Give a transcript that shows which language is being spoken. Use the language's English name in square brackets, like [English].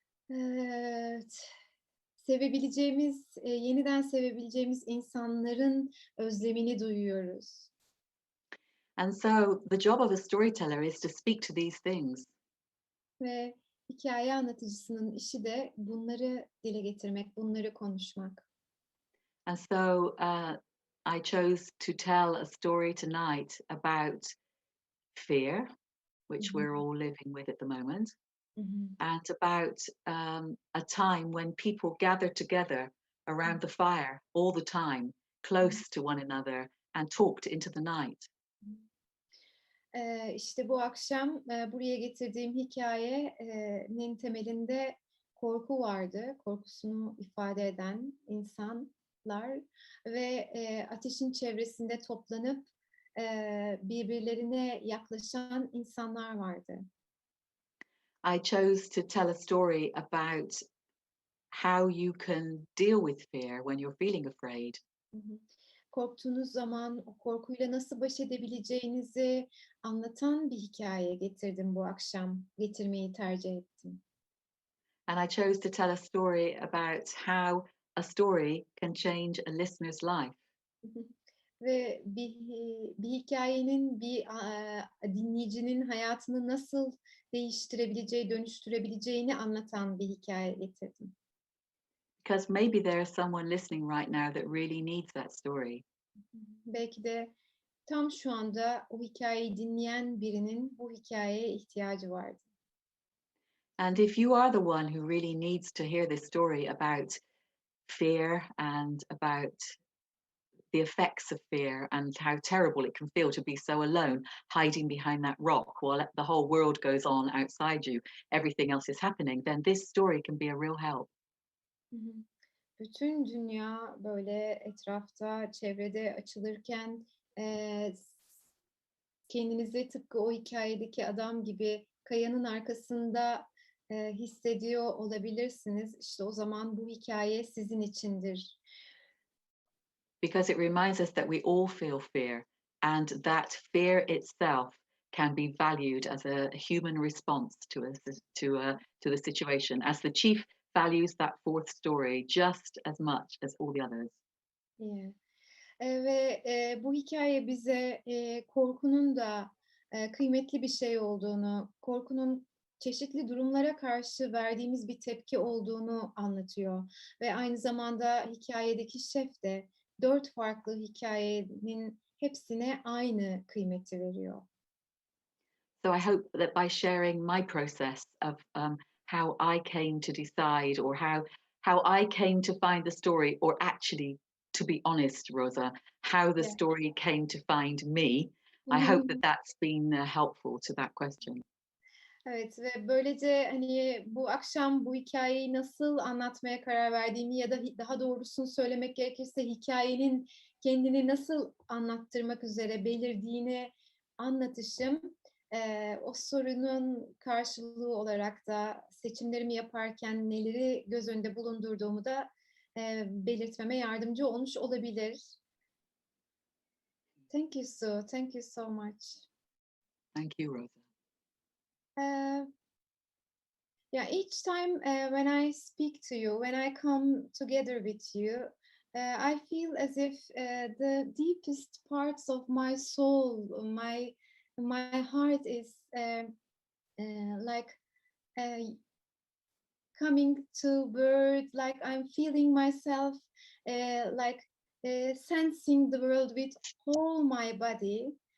[Turkish] Evet, sevebileceğimiz, yeniden sevebileceğimiz insanların özlemini duyuyoruz [English] And so the job of a storyteller is to speak to these things. [Turkish] ve hikâye anlatıcısının işi de bunları dile getirmek, bunları konuşmak. [English] And so I chose to tell a story tonight about fear, Hı which hı. we're all living with at the moment, Hı hı. and about a time when people gathered together around the fire all the time, close to one another, and talked into the night. [Turkish] İşte bu akşam, buraya getirdiğim hikâyenin temelinde korku vardı. Korkusunu ifade eden insanlar ve, ateşin çevresinde toplanıp, birbirlerine yaklaşan insanlar vardı. [English] I chose to tell a story about how you can deal with fear when you're feeling afraid. Hı hı. [Turkish] Korktuğunuz zaman o korkuyla nasıl baş edebileceğinizi anlatan bir hikâye getirdim bu akşam. Getirmeyi tercih ettim. [English] And I chose to tell a story about how a story can change a listener's life. Hı hı. [Turkish] Ve bir hikâyenin dinleyicinin hayatını nasıl değiştirebileceği, dönüştürebileceğini anlatan bir hikâye getirdim. [English] Because maybe there is someone listening right now that really needs that story. Hı hı. [Turkish] Belki de tam şu anda o hikâyeyi dinleyen birinin bu hikâyeye ihtiyacı vardı. [English] And if you are the one who really needs to hear this story about fear and about the effects of fear and how terrible it can feel to be so alone, hiding behind that rock while the whole world goes on outside you, everything else is happening, then this story can be a real help. Hı hı. [Turkish] Bütün dünya böyle etrafta, çevrede açılırken, s kendinizi tıpkı o hikâyedeki adam gibi kayanın arkasında, hissediyor olabilirsiniz. İşte o zaman bu hikâye sizin içindir. [English] Because it reminds us that we all feel fear and that fear itself can be valued as a human response to the situation, as the chief values that fourth story just as much as all the others. [Turkish] Diye. Ve, bu hikâye bize, korkunun da, kıymetli bir şey olduğunu, korkunun çeşitli durumlara karşı verdiğimiz bir tepki olduğunu anlatıyor ve aynı zamanda hikâyedeki şef de 4 farklı hikayenin hepsine aynı kıymeti veriyor. [English] So I hope that by sharing my process of how I came to decide, or how I came to find the story, or actually, to be honest, Rosa, how the Yeah. story came to find me, I hope that that's been helpful to that question. [Turkish] Evet ve böylece hani bu akşam bu hikayeyi nasıl anlatmaya karar verdiğimi ya da daha doğrusunu söylemek gerekirse hikayenin kendini nasıl anlattırmak üzere belirdiğini anlatışım o sorunun karşılığı olarak da seçimlerimi yaparken neleri göz önünde bulundurduğumu da belirtmeme yardımcı olmuş olabilir. [English] Thank you so, thank you so much. Thank you, Rosa. Yeah, each time when I speak to you, when I come together with you, I feel as if the deepest parts of my soul, my heart is like coming to birth, like I'm feeling myself, like sensing the world with all my body.